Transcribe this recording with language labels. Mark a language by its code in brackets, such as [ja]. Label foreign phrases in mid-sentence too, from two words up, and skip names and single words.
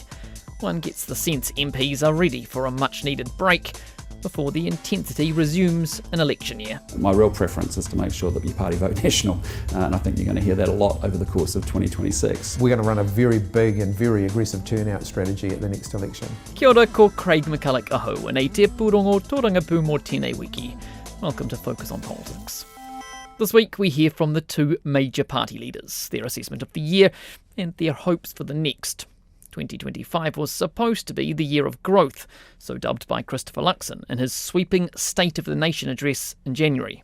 [en] One gets the sense MPs are ready for a much-needed break before the intensity resumes in election year. My real preference is to make sure that your party vote national, and I think you're going to hear that a lot over the course of 2026. We're going to run a very big and very aggressive turnout strategy at the next election. [mi] Kia ora, ko Craig McCulloch aho, and e te purongo tōrangapū mō tēnei wiki. [en] Welcome to Focus on Politics. This week we hear from the two major party leaders, their assessment of the year and their hopes for the next. 2025 was supposed to be the year of growth, so dubbed by Christopher Luxon in his sweeping State of the Nation address in January.